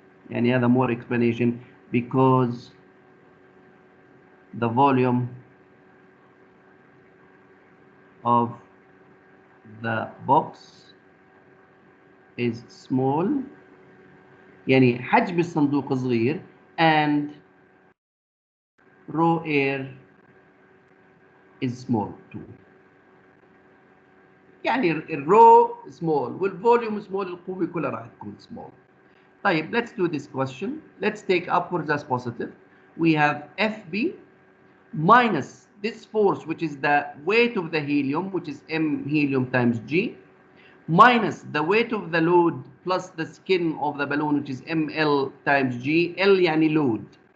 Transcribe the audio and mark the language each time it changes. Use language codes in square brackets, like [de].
[ar] يعني هذا [en] more explanation, because the volume of the box is small. [ar] يعني حجم الصندوق صغير [en] and raw air is small too. [ar] يعني الرو small والvolume small, القوة كلها راح تكون small. [en] طيب, let's do this question. Let's take upwards as positive. We have FB minus this force, which is the weight of the helium, which is M helium times G, minus the weight of the load plus the skin of the balloon, which is ML times G. L يعني load.